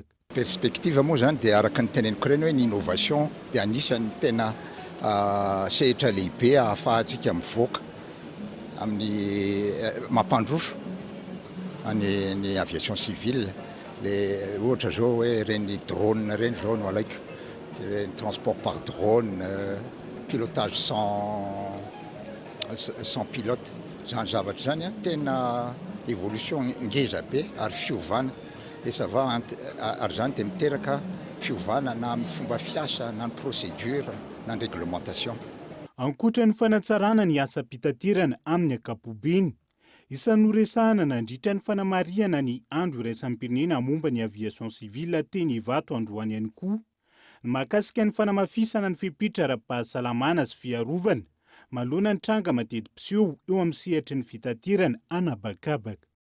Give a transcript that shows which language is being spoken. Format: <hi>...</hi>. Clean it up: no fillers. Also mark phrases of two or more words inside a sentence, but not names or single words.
<mg>Perspektiva moa zany dia araka ny teneniko ireny hoe ny innovation dia anisan'ny tena sehatra lehibe ahafahantsika mivoaka amin'ny mampandroso ny</mg> <fr>aviation civile.</fr> <mg>Le ohatra zao hoe reny drone reny zao no alaiko,</mg> <fr>transport par drone, pilotage sans pilote,</fr> <mg>zany zavatra zany tena évolution ngeza be ary fiovana.</mg> <fr>Et ça va</fr> <mg>ary zany dia miteraka fiovana na amin'ny fomba fiasa na ny procédure na ny réglementation. Ankoatra ny fanatsarana ny asa-pitaterana amin'ny ankapobeny, isan'ny noresahana nandritra ny fanamariana ny andro iraisam-pirenena momba ny</mg> <fr>aviation civile</fr> <mg>teny Ivato androany ihany koa, ny mahakasika ny fanamafisana ny fepetra ara-pahasalamana sy fiarovana manoloana ny tranga mateti-piseho eo amin'ny sehatry ny fitaterana anabakabaka.</mg>